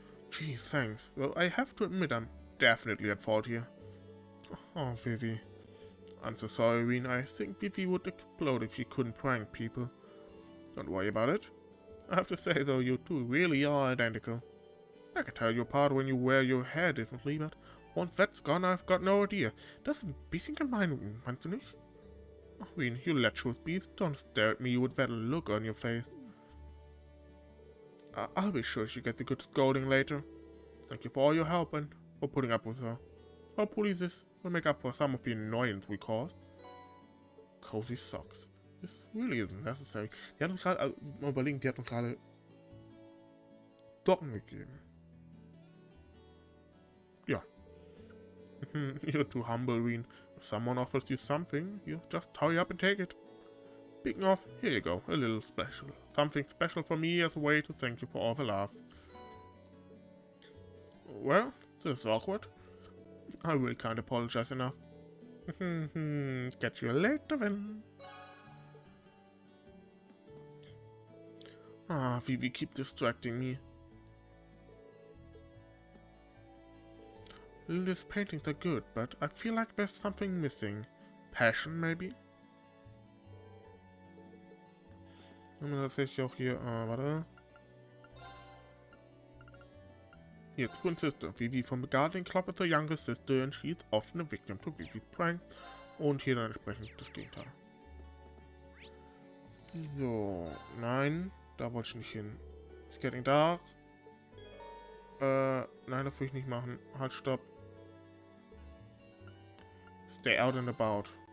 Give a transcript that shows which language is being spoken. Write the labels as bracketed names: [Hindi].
[English] Gee, thanks. Well, I have to admit I'm definitely at fault here. Oh, Vivi. I'm so sorry, Reen. I think Vivi would explode if she couldn't prank people. Don't worry about it. I have to say, though, you two really are identical. I can tell you apart when you wear your hair differently, but once that's gone, I've got no idea. [German] Das ist ein bisschen gemein, meinst du nicht? [English] Oh, Reen, you lecherous beast, don't stare at me with that look on your face. I'll be sure she gets a good scolding later. Thank you for all your help and for putting up with her. Hopefully this will make up for some of the annoyance we caused. Cozy socks. This really isn't necessary. [German] Die hat uns gerade, mal überlegen, die hat uns gerade Socken gegeben. Ja. [English] You're too humble, Reen. If someone offers you something, you just hurry up and take it. Speaking of, here you go, a little special. Something special for me as a way to thank you for all the love. Well, this is awkward. I really can't apologize enough. Catch you later then. Ah, Vivi, keep distracting me. Linda's paintings are good, but I feel like there's something missing. Passion, maybe? [German] Und tatsächlich auch hier, warte. Hier, [English] twin sister. Vivi from the gardening club is her younger sister and she's often a victim to Vivi's prank. [German] Und hier dann entsprechend das Gegenteil. So, nein, da wollte ich nicht hin. [English] It's getting dark. [German] Nein, das will ich nicht machen. Halt, stopp. [English] Stay out and about.